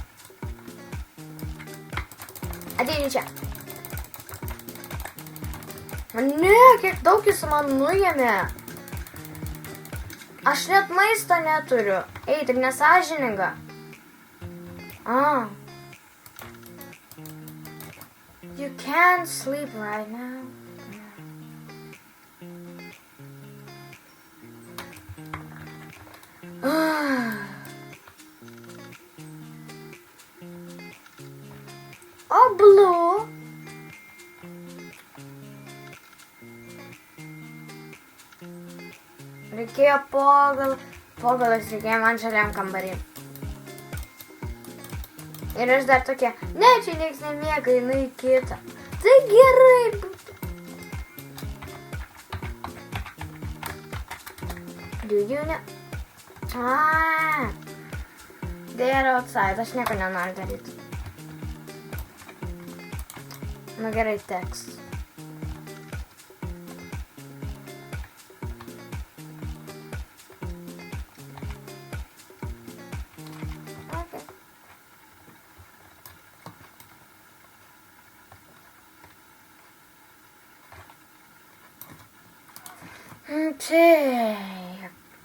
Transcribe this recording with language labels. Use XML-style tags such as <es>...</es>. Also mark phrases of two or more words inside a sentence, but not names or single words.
<lt>Ateini čia. Ne, kiek daug jis man nuėmė. Aš net maisto neturiu. Ei, taip nesąžininga.</lt> <en>You can't sleep right now.</en> <lt>O, Blue. Reikėjo pogalas reikėjo man žaliam kambarį. Ir aš dar tokia, ne, čia nieks nemiega, einu į kitą. Tai gerai.</lt> <en>Do you know? They're outside,</en> <lt>aš nieko nenoriu daryti. Nu gerai, teks. Okay. Taip.</lt>